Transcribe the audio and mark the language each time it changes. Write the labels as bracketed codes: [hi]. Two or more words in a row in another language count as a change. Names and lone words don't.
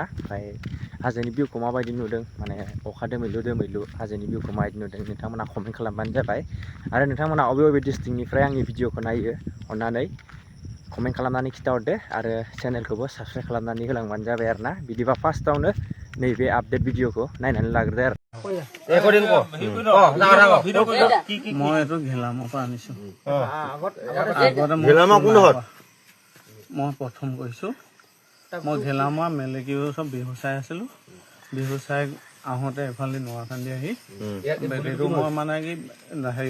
[brx] ओमफ्राय हाजोनि भिउखौ माबायदि नुदों, माने अखा दोमैलु हाजोनि भिउखौ माबायदि नुदों नोंथांमोना कमेन्ट खालामबानो जाबाय। आरो नोंथांमोना बबे डिस्ट्रिक्टनिफ्राय आंनि भिडिअखौ नायो अननानै कमेन्ट खालामनानै खिन्थाहरदो। आरो चेनेलखौबो साबस्क्राइब खालामनानै होलांबानो जाबाय आरोना। बिदिबा फार्स्टआवनो नैबे आपडेट भिडिअखौ नायनानै लाग्रोदो आरो। [as] মই এইটো ঘেলামৰ পৰা আনিছোঁ। মই প্ৰথম কৈছোঁ, মই ঘেলামৰ মেলেকিও চব বিহু চাই আছিলোঁ। বিহু চাই আহোঁতে এফালে নোৱাখান্দি আহি বেটেৰীটো মই মানে কি হেৰি